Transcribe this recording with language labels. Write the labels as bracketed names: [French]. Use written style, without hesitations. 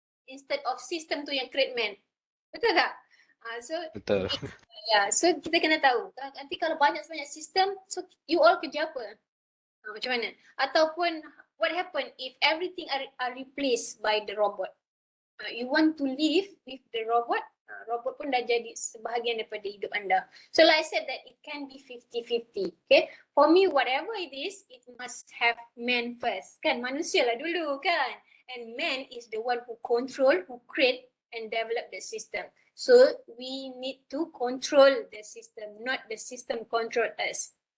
[English] Instead of system tu yang create man. [Malay] Betul tak? [English] So [Malay] Betul. so kita kena tahu. Nanti kalau banyak sistem, so you all kerja apa? Macam mana? [English] Ataupun what happen if everything are replaced by the robot? You want to live with the robot? [Malay] Robot pun dah jadi sebahagian daripada hidup anda. [English] So like I said that it can be 50-50. Okay? For me, whatever it is, it must have man first. Kan? [Malay] Manusia lah dulu kan? [English] And man is the one who control, who create and develop the system. So we need to control the system, not the system control us.